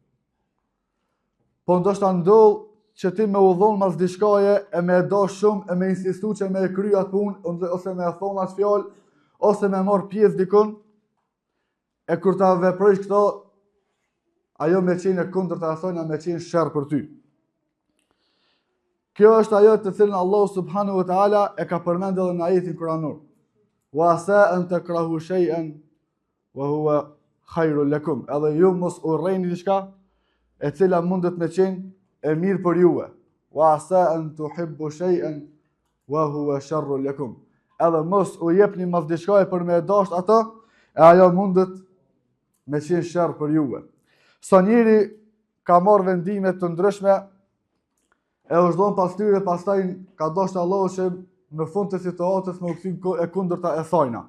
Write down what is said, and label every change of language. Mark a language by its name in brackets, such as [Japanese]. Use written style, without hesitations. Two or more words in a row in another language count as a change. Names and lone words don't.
[Albanian] Po ndoshta ndodh që ti me udhon mas diçkaje e me e dash shumë, e me insistu që me e kry atë punë, ose me e thonë atë fjalë, ose me marr pjesë dikun, e kur ta veprojsh këto, ajo me qenë e kundërta e asajna me qenë sherr për ty. Kjo është ajo të cilën Allahu [Arabic] سبحانه وتعالى [Albanian] e ka përmendur edhe në ajetin kuranor. [Arabic] وعسى أن تكرهوا شيئا وهو خير لكم. [Albanian] Edhe ju mos urrejni diçka e cila mundet me qenë e mirë për juve. [Arabic] وعسى أن تحبوا شيئا وهو شر لكم. [Albanian] Edhe mos u jepni mas diçkaje për me e dash atë, e ajo mundet me qenë sherr për juve. Sa njeri ka marrë vendime të ndryshme, e është dhënë pas tyre, pastaj ka dashur Allahu që në fund të situatës me u kthy e kundërta e sajna.